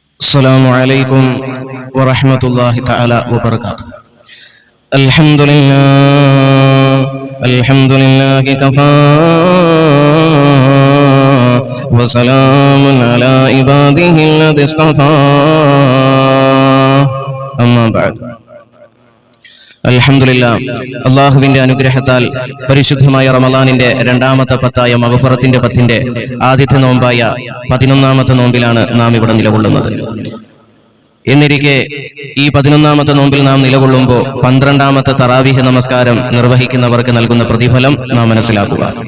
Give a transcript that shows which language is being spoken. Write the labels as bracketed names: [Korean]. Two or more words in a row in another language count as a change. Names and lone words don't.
[Arabic] السلام عليكم ورحمة الله تعالى وبركاته. الحمد لله كفى وسلام على عباده الذي اصطفى أما بعد. [Malayalam] അൽഹംദുലില്ലാ, അള്ളാഹുവിന്റെ അനുഗ്രഹത്താൽ പരിശുദ്ധമായ റമളാനിന്റെ രണ്ടാമത്തെ പത്തായ മഗ്ഫിറത്തിന്റെ പത്തിന്റെ ആദ്യത്തെ നോമ്പായ 11ാമത്തെ നോമ്പിലാണ് നാം ഇവിടെ നിലകൊള്ളുന്നത്. എന്നിരിക്കെ ഈ 11ാമത്തെ നോമ്പിൽ നാം നിലകൊള്ളുമ്പോൾ 12ാമത്തെ തറാവീഹ് നമസ്കാരം നിർവഹിക്കുന്നവർക്ക് നൽകുന്ന പ്രതിഫലം നാം മനസ്സിലാക്കുക.